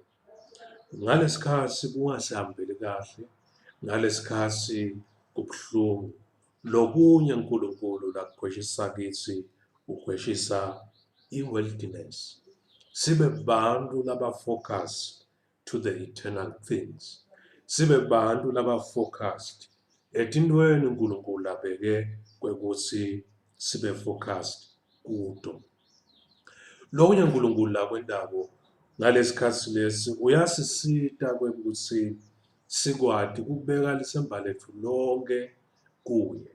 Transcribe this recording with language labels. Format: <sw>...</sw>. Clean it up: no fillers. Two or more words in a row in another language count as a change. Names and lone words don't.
<ss>Ngalesikhatsi kungasihambeli kahle, ngalesikhatsi kubuhlungu, lokunye uNkulunkulu lakukhweshisa kitsi ukhweshisa i-worldliness. Sibe bantu laba-focused</ss> <en>to the eternal things.</en> <ss>Sibe bantu laba-focused etintweni uNkulunkulu labeke kwekuthi sibe focused kuto. Lokunye uNkulunkulu lakwendako ngalesikhatsi lesi uyasisita kwekuthi sikwati ukubeka lisemba lethu lonke kuye.</ss>